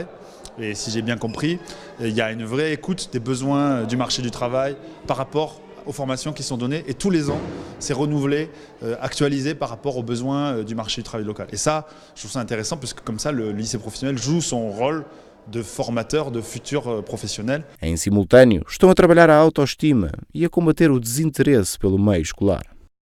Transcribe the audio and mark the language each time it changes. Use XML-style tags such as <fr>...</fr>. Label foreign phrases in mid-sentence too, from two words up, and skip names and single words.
<fr>Et si j'ai bien compris, il y a une vraie écoute des besoins du marché du travail par rapport aux formations qui sont données. Et tous les ans, c'est renouvelé, actualisé par rapport aux besoins du marché du travail local. Et ça, je trouve ça intéressant puisque comme ça, le lycée professionnel joue son rôle de formateur de futurs professionnels.</fr> <pt>Em simultâneo, estão a trabalhar a autoestima e a combater o desinteresse pelo meio escolar.</pt>